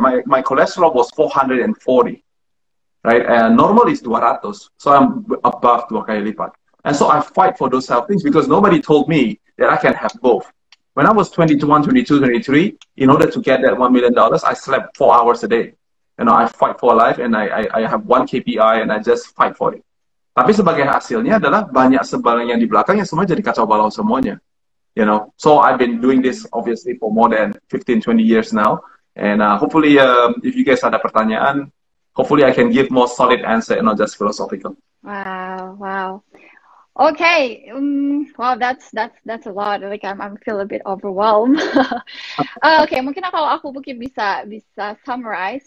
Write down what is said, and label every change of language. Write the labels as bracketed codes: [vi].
[en] My cholesterol was 440. Right, and normal is 200, so I'm above [id] 2 kali lipat. [en] And so I fight for those health things because nobody told me that I can have both. When I was 21, 22, 23, in order to get that $1 million, I slept 4 hours a day. I fight for life, and I have one KPI, and I just fight for it. [id] Tapi sebagai hasilnya adalah banyak sebaliknya di belakang yang semua jadi kacau balau semuanya. [en] So I've been doing this obviously for more than 15, 20 years now, and hopefully if you guys [id] ada pertanyaan, [en] hopefully I can give more solid answer and not just philosophical. Wow. Okay. Wow, that's a lot. Like I'm feel a bit overwhelmed. Okay, [id] mungkin kalau aku mungkin bisa [en] summarize.